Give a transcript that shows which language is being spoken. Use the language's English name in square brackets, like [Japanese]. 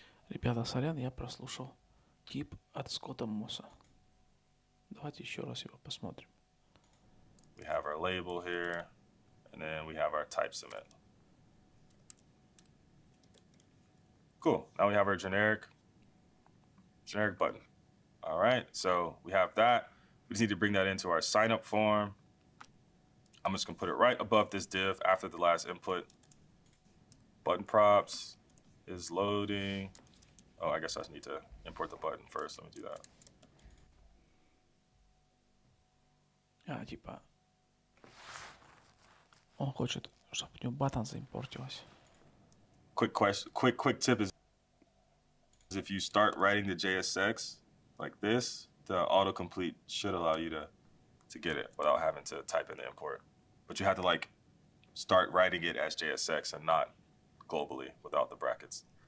[Russian] Ребята, сорян, я прослушал тип от Скотта Мосса. Давайте еще раз его посмотрим. [English] We have our label here, and then we have our type submit. Cool. Now we have our generic button. All right, so we have that. We just need to bring that into our sign up form. I'm just gonna put it right above this div after the last input. Button props is loading. Oh, I guess I need to import the button first. Let me do that. [Russian] Типа, он хочет, чтобы у него button заимпортилось. [English] Quick tip is if you start writing the JSX like this, the autocomplete should allow you to get it without having to type in the import. But you have to like start writing it as JSX and not globally without the brackets.